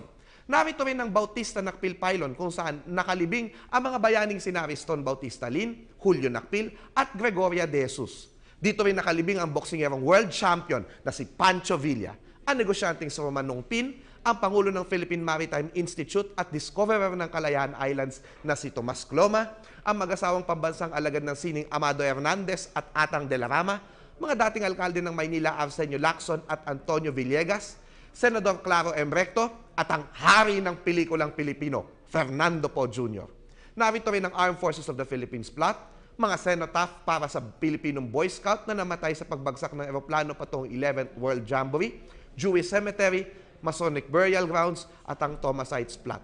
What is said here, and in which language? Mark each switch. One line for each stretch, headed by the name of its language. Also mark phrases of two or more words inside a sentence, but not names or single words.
Filipino: Narito rin ang Bautista Nakpil Pylon kung saan nakalibing ang mga bayaning sina Ariston Bautista Lin, Julio Nakpil, at Gregoria de Jesus. Dito rin nakalibing ang boksingerong
English: world champion
Filipino: na si Pancho Villa, ang negosyanteng si Roman Nongpin, ang Pangulo ng Philippine Maritime Institute at discoverer ng Kalayaan Islands na si Tomas Cloma, ang mag-asawang pambansang alagad ng sining Amado Hernandez at Atang de la Rama, mga dating alkalde ng Maynila Arsenio Lacson at Antonio Villegas, Senador Claro M. Recto, at ang hari ng pelikulang Pilipino, Fernando Poe Jr. Narito rin ang Armed Forces of the Philippines plot, mga cenotaph para sa Pilipinong Boy Scout na namatay sa pagbagsak ng eroplano patungong 11th World Jamboree, Jewish Cemetery, Masonic Burial Grounds at ang Thomasites plot.